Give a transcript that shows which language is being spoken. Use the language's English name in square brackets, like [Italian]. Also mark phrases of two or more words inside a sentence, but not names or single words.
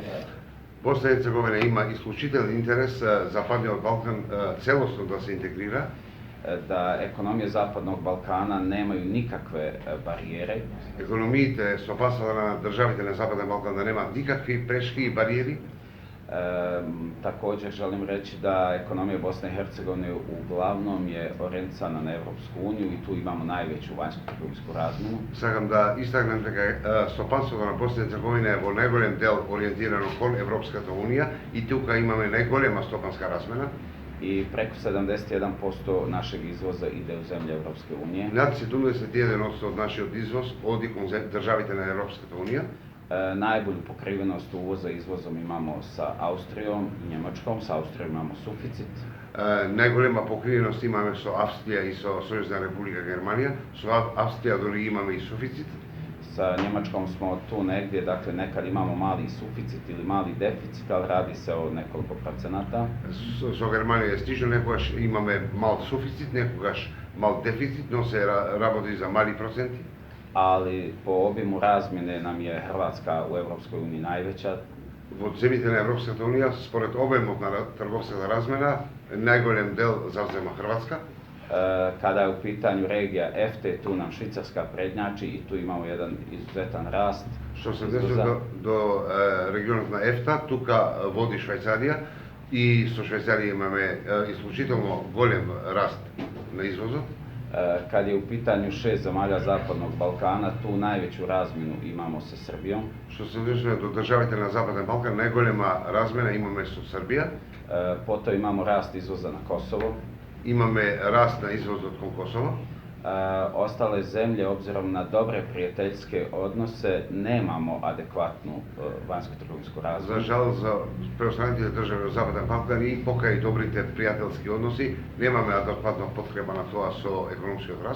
[Macedonian] Босна и Херцеговина има исклучителен интерес Западниот Балкан целосно да се интегрира. [Bosnian] Da ekonomije Zapadnog Balkana nemaju nikakve barijere. [Macedonian] Економиите со пасата на државите на Западен Балкан да немаат никакви прешки и бариери. [Bosnian] Također želim reći da ekonomija Bosne i Hercegovine uglavnom je orijentisana na Evropsku uniju i tu imamo najveću vanjsko-trgovinsku razmjenu. [Macedonian] Сакам да истакнем дека стопанството на Босна и Херцеговина е во најголем дел ориентирано кон Европската унија и тука имаме најголема стопанска размена. [Bosnian] I preko 71% našeg izvoza ide u zemlje Evropske unije. [Macedonian] Над 71% од нашиот извоз оди кон државите на Европската унија. [Bosnian] Najbolju pokrivenost uvoza izvozom imamo sa Austrijom i Njemačkom. Sa Austrijom imamo suficit. [Macedonian] Најголема покриveност имаме со Австрија и со Сојузна република Германија. Со Австрија дори имаме и суфицит. [Bosnian] Sa Njemačkom smo tu negdje, dakle nekad imamo mali suficit ili mali deficit, ali radi se o nekoliko procenata. [Macedonian] Со Германија е стично, некогаш имаме мал суфицит, некогаш мал дефицит, но се работи за мали проценти. [Bosnian] Ali po obimu razmjene nam je Hrvatska u Europskoj uniji najveća. [Macedonian] Во земјите на Европската унија, според обемот на трговската размена, најголем дел завзема Хрватска. [Bosnian] Kada je u pitanju regija EFTA, tu nam Švicarska prednjači i tu imamo jedan izuzetan rast. [Macedonian] Што се однесува до регионот на ЕФТА, тука води Швајцарија и со Швајцарија имаме исклучително голем раст на извозот. [Bosnian] Kad je u pitanju 6 zemalja Zapadnog Balkana, tu najveću razmjenu imamo sa Srbijom. [Macedonian] Што се однесува до државите на Западен Балкан, најголема размена имаме со Србија. [Bosnian] Potom imamo rast izvoza na Kosovo. [Macedonian] Имаме раст на извозот кон Косово. [Bosnian] Ostale zemlje, obzirom na dobre prijateljske odnose, nemamo adekvatnu vanjsko-trgovinsku [Macedonian] За [Bosnian] razmjenu. [Macedonian] жал, за преостанатите држави од Западен Балкан и покај добрите пријателски односи, немаме адекватна подкрепа на тоа со економскиот раст.